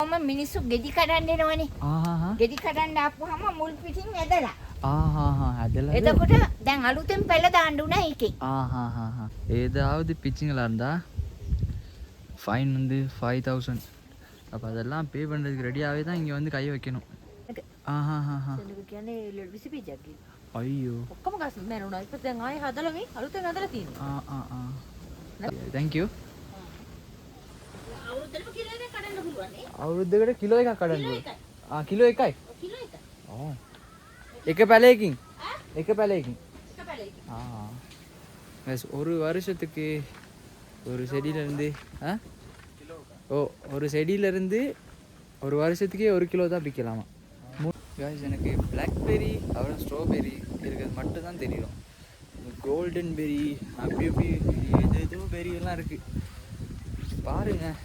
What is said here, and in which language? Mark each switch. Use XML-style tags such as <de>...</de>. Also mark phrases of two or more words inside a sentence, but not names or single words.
<si>මිනිස්සු ගෙඩි කඩන්න එනවනේ. ගෙඩි කඩන්න ආපුවාම මුල් පිටින් ඇදලා. ඇදලා. එතකොට දැන් අලුතෙන් පැල දාන්න උනා ඒකේ.</si> <ta>ஏதாவது பிச்சுங்களா இருந்தா ஃபைன் வந்து 5000. அப்போ அதெல்லாம் பே பண்ணுறதுக்கு ரெடியாகவே தான் இங்கே வந்து கை வைக்கணும்.</ta> <si>කියන්නේ විසි බීජයක් කිව්වා.</si> <ta>ஐயோ.</ta> <si>ඔක්කොම ගස් මැරුණා. ඉතින් දැන් ආයෙ හදලා මේ අලුතෙන් හදලා තියෙනවා.</si> <en>Thank you.</en> <si>අවුරුද්දටම කිලෝ එකක් කඩන්න පුළුවන් නේ. අවුරුද්දකට කිලෝ එකක් කඩන්න පුළුවන්. කිලෝ එකයි. කිලෝ එකක්. එක පැලයකින්. එක පැලයකින්. එක පැලයකින්.</si> <ta>ஒரு வருஷத்துக்கு ஒரு செடியிலேருந்து ஒரு செடியிலேருந்து ஒரு வருஷத்துக்கே 1 கிலோ தான் பிக்கலாமா. காய்ஸ் எனக்கு பிளாக்பெரி அப்புறம் ஸ்ட்ராபெரி இருக்கிறது மட்டும்தான் தெரியும்.</ta> <en>golden berry</en> <ta>பியூபி ஏதோ பெரி எல்லாம் இருக்குது பாருங்க.</ta>